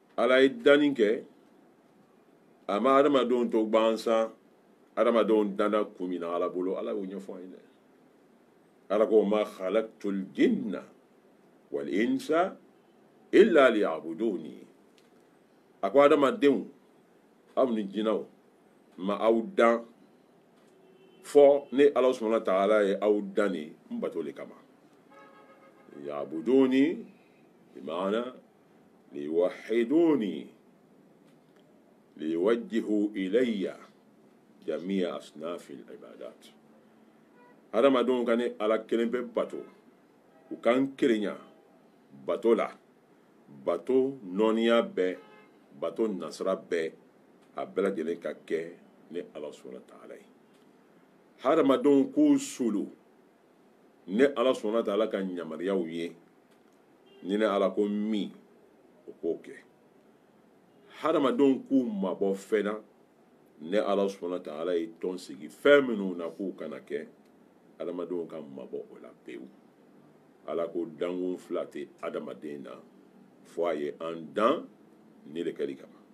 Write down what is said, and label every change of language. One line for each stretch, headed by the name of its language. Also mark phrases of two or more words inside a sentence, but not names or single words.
Bambara: ala ye danni kɛ a ma adamadenw to gbansan adamadenw danda kun min na ala bolo ala y'o ɲɛfɔ an ye dɛ ala ko
Arabic: ما خلقت الجن والإنس إلا ليعبدون
Bambara: a ko adamadenw aw ni jinɛw ma aw dan fɔ ne ala
Arabic: سبحانه وتعالى
Bambara: ye aw dan ni n bato le kama
Arabic: ليعبدون بمعنى ليوحدون ليوجهوا إلي جميع أصناف العبادات
Bambara: adamadenw ka ne ala kelen bɛ bato u kan kelenya bato la bato nɔniya bɛɛ bato nasara bɛɛ a bɛɛ lajɛlen ka kɛ ne ala
Arabic: سبحانه وتعالى
Bambara: ye hadamadenw k'u sulu ne ala
Arabic: سبحانه وتعالى
Bambara: ka yamariyaw ye ni ne ala ko min o k'o kɛ hadamadenw k'u mabɔ fɛn na ne ala subhanahu wa ta'ala ye tɔn sigi fɛn minnu na k'u kana kɛ hadamadenw ka mabɔ o la pewu ala ko dankun fila tɛ hadamaden na fo a ye an dan ne de kɛli kama